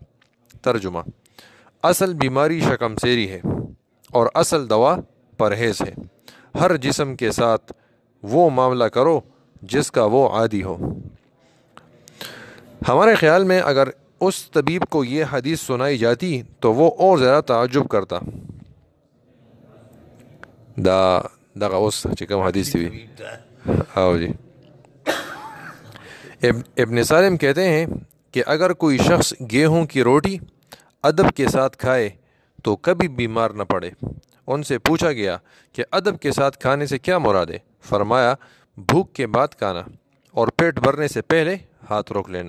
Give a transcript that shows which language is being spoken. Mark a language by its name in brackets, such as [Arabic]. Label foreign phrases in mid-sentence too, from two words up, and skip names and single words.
[Urdu] ترجمہ: اصل بیماری شکم سیری ہے اور اصل دوا پرہیز ہے۔ ہر جسم کے ساتھ وہ معاملہ کرو جس کا وہ عادی ہو۔ ہمارے خیال میں اگر اس طبیب کو یہ حدیث سنائی جاتی تو وہ اور زیادہ تعجب کرتا۔ [Pashto] دغه اوس چې کوم حدیث دی جی [Urdu] ابن سالم کہتے ہیں کہ اگر کوئی شخص گیہوں کی روٹی ادب کے ساتھ کھائے تو کبھی بیمار نہ پڑے۔ ان سے پوچھا گیا کہ ادب کے ساتھ کھانے سے کیا مراد ہے؟ فرمایا بھوک کے بعد کھانا اور پیٹ بھرنے سے پہلے ہاتھ روک لینا۔